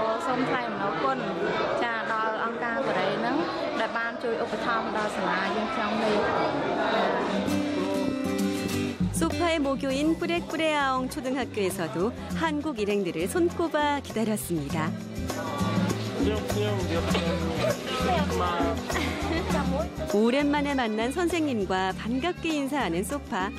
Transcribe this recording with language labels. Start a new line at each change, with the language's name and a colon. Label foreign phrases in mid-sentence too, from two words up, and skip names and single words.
Khmer: សូមថ្លែងអំណរគុណចាដល់អង្គការបរិយាហ្នឹងដែលបានជួយឧបត្ថម្ភដល់សាលាយើងtrongនេះ
Korean: 소파의 모교인 뿌레뿌레아옹 초등학교에서도 한국 일행들을 손꼽아 기다렸습니다. 오랜만에 만난 선생님과 반갑게 인사하는 소파.